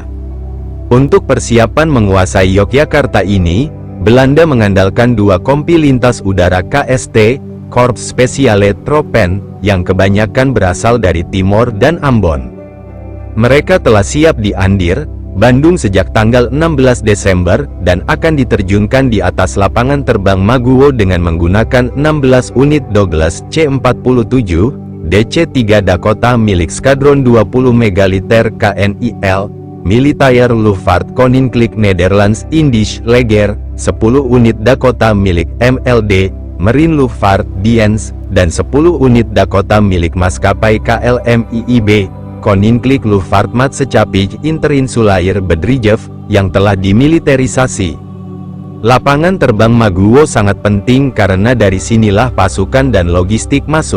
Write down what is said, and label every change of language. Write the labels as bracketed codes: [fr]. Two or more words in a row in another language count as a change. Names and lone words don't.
[id] Untuk persiapan menguasai Yogyakarta ini, Belanda mengandalkan dua kompi lintas udara KST, Korps Speciale Troepen, yang kebanyakan berasal dari Timor dan Ambon. Mereka telah siap di Andir, Bandung sejak tanggal 16 Desember, dan akan diterjunkan di atas lapangan terbang Maguwo dengan menggunakan 16 unit Douglas C-47, DC-3 Dakota milik Skadron 20 Megaliter KNIL, Militaire Luchtvaart Koninklijk Nederlands Indisch Leger, 10 unit Dakota milik MLD, Marine Luchtvaart Dienst, dan 10 unit Dakota milik maskapai KLM IIB, Koninklijk Luchtvaartmaatschappij Interinsulair Bedrijf, yang telah dimiliterisasi. Lapangan terbang Maguwo sangat penting karena dari sinilah pasukan dan logistik masuk.